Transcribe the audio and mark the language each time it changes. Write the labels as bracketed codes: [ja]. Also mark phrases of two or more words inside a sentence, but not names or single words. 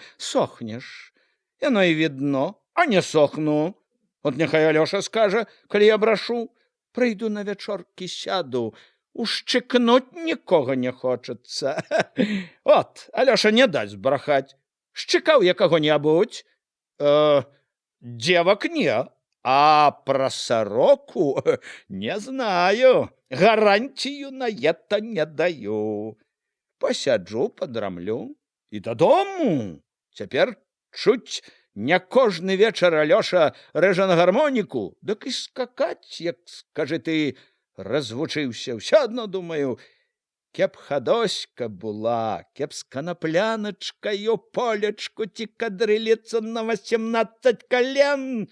[be] Сохнеш. Яно і відно, а не сохну. От няхай Алёша скажа, калі я брашу. Прыйду на вячоркі, сяду. Ушчыкнуць нікога не хочацца. От, Алёша не дасць брахаць. Шчыкаў я каго-небудзь? [ru] Девок не, а про сороку не знаю. Гарантию на это не даю. [be] Посяджу, подрамлю и додому. Цяпер чуть не кожны вечар Алёша рэжа на гармоніку, дык і скакаць, як, скажы ты, развучыўся. Ўсё адно, думаю, кеп хадоська була, кеп з канапляночкою полечку ці кадрыліцца на 18 колен.